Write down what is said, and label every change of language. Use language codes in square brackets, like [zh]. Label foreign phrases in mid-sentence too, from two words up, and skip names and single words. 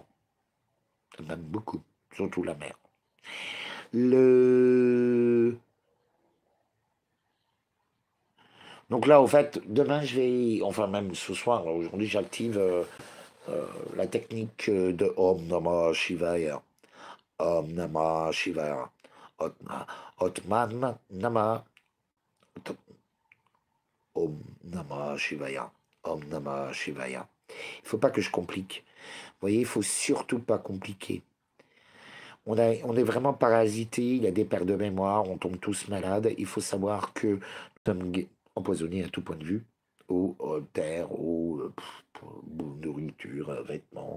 [fr] Elle m'aime beaucoup, surtout la mère. Donc là, au fait, demain, je vais, enfin même ce soir, aujourd'hui, j'active la technique de [sa] ॐ नमः शिवाय. ॐ नमः शिवाय। ओत्मन नमः. ॐ नमः शिवाय. ॐ नमः शिवाय. [fr] Il ne faut pas que je complique. Vous voyez, il ne faut surtout pas compliquer. On est vraiment parasité, il y a des pertes de mémoire, on tombe tous malades. Il faut savoir que nous sommes empoisonnés à tout point de vue, eau, terre, eau, nourriture, vêtements.